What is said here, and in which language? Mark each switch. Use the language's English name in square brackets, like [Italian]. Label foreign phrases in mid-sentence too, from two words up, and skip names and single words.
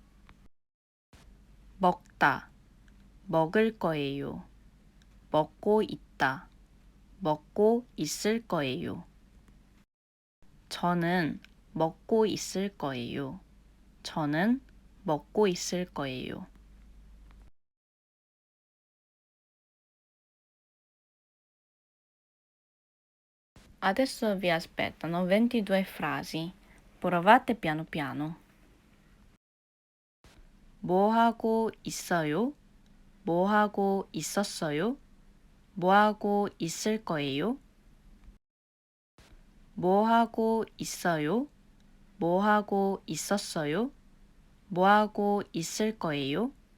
[Korean] 먹다, 먹을 거예요. 먹고 있다, 먹고 있을 거예요. 저는 먹고 있을 거예요. 저는 먹고 있을 거예요. [Italian] Adesso vi aspettano 22 frasi. Provate piano piano. [Korean] 뭐 하고 있어요? 뭐 하고 있었어요? 뭐 하고 있을 거예요? 뭐 하고 있어요? 뭐 하고 있었어요? 뭐 하고 있을 거예요?